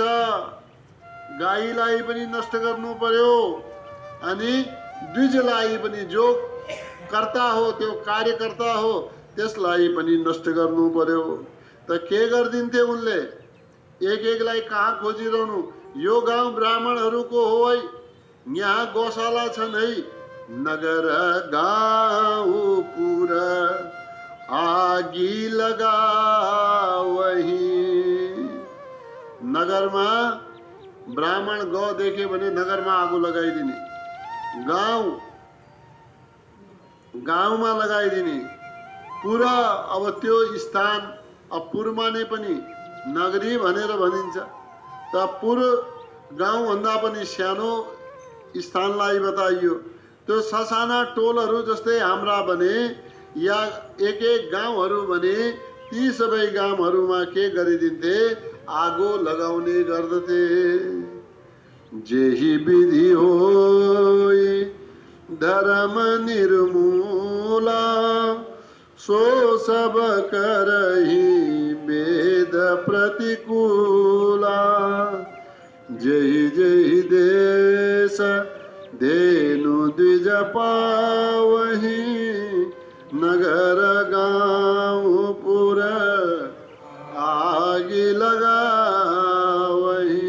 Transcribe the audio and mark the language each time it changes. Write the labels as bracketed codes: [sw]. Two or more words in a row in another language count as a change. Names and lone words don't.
[ne] गाईलाई पनि नष्ट गर्नु पर्यो अनि द्विजलाई पनि, जो कर्ता हो त्यो कार्यकर्ता हो त्यसलाई पनि नष्ट गर्नु पर्यो। त के गरिदिन्थे उनले? एक एकलाई कहाँ खोजिरहनु? यो गाउँ ब्राह्मणहरूको हो है, यहाँ गौशाला छन् है। [awa] नगर गाउँ पुर आगी लगा वही। [ne] नगरमा ब्राह्मण गौ देखे भने नगरमा आगो लगाइदिने, गाउँमा लगाइदिने। पुरा अब त्यो स्थान अब पुरमा नै पनि नगरी भनेर भनिन्छ। त पुर गाउँभन्दा पनि सानो स्थानलाई बताइयो। त्यो ससाना टोलहरू जस्तै हाम्रा भने या एक एक गाउँहरू भने ती सबै गाउँहरूमा के गरिदिन्थे, आगो लगाउने गर्दथे। [awa] जेही विधि होई धर्म निर्मूला, सो सब करही वेद प्रतिकूला। जेहि जेहि देश धेनु द्विज पावही, नगर गाँव पुर आगी लगावही।